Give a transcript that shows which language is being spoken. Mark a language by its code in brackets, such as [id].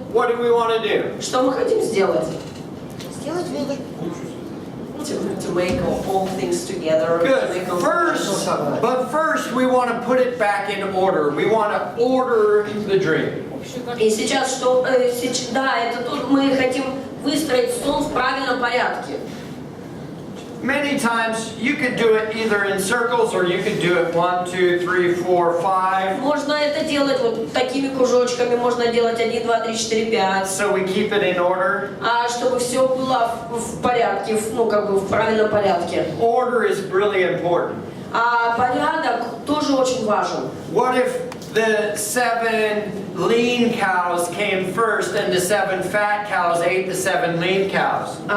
[en] what do we want to do? [ru] что мы хотим сделать? Сделать вывод. [en] To make all things together. Good. First, we want to put it back in order. We want to order the dream. [ru] И сейчас, да, это тоже мы хотим выстроить сон в правильном порядке. [en] Many times you could do it either in circles or you could do it 1, 2, 3, 4, 5. [ru] Можно это делать вот такими кружочками, можно делать 1, 2, 3, 4, 5. [en] So we keep it in order. [ru] Чтобы все было в порядке, ну как бы в правильном порядке. [en] Order is really important. [ru] Порядок тоже очень важен. [en] What if the 7 lean cows came first and the 7 fat cows ate the 7 lean cows?